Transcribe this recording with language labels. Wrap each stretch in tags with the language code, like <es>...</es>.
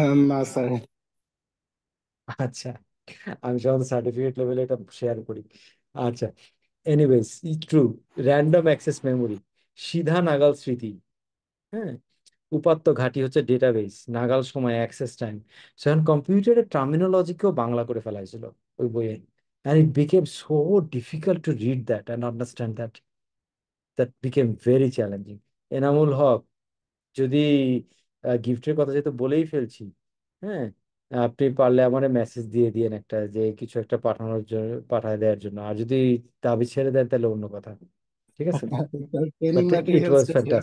<bn>না স্যার। আচ্ছা, আমি সাধারণত সার্টিফিকেট লেভেলে এটা শেয়ার করি। আচ্ছা, anyways, true, random access memory, সিধা নাগাল স্মৃতি, হ্যাঁ, উপাত্ত ঘাঁটি হচ্ছে ডেটাবেস, নাগাল সময় অ্যাক্সেস টাইম। সেখানে কম্পিউটারের টার্মিনোলজিকেও বাংলা করে ফেলা হয়েছিল ওই বইয়ে,</bn> <en>and it became so difficult to read that and understand that, that became very challenging.</en> <bn>Enamul Haque, যদি গিফটের কথা যেহেতু বলেই ফেলছি, হ্যাঁ, আপনি পারলে আমার মেসেজ দিয়ে দিয়েন একটা, যে কিছু একটা পাঠানোর জন্য, পাঠায় দেওয়ার জন্য। আর যদি দাবি ছেড়ে দেন তাহলে অন্য কথা, ঠিক আছে।</bn> <en>training but it was</en> <bn>ম্যাটেরিয়ালসটা share</bn>